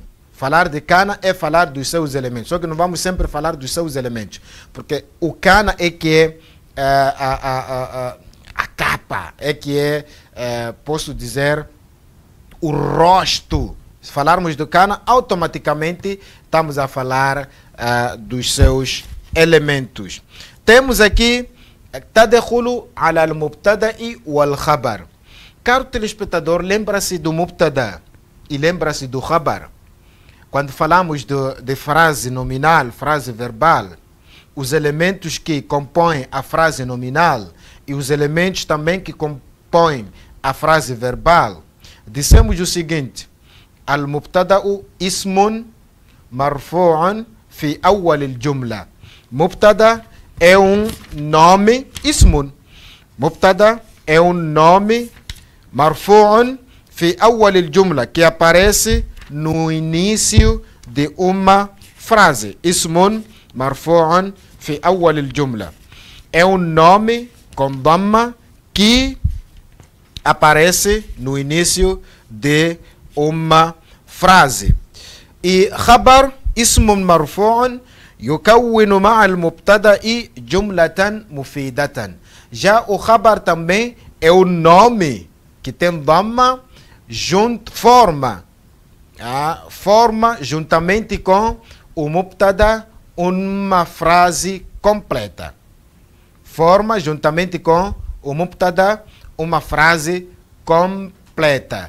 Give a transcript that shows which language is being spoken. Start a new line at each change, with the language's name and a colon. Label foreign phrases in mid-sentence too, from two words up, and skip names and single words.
Portuguese: Falar de kana é falar dos seus elementos, só que não vamos sempre falar dos seus elementos, porque o kana é que é a capa, é que é, posso dizer, o rosto. Se falarmos do kana, automaticamente estamos a falar dos seus elementos. Temos aqui
Arabic: تدخل على المبتدأ والخبر.
Portuguese: Caro telespectador, lembra-se do mubtada e lembra-se do khabar. Quando falamos de frase nominal, frase verbal, os elementos que compõem a frase nominal e os elementos também que compõem a frase verbal, dissemos o seguinte:
Arabic: المبتدأ اسم مرفوع في أول الجملة.
Portuguese: Mubtada é um nome, ismun. Mubtada é um nome,
Arabic: مرفوع في أول الجملة,
Portuguese: que aparece no início de uma frase.
Arabic: اسم مرفوع في أول الجملة.
Portuguese: É um nome com dhamma que aparece no início de uma frase.
Arabic: E khabar, اسم مرفوع, يكون مع المبتدأ جملة مفيدة.
Portuguese: Já o khabar também é o nome que tem dhamma, forma juntamente com o mubtada uma frase completa. Forma juntamente com o mubtada uma frase completa.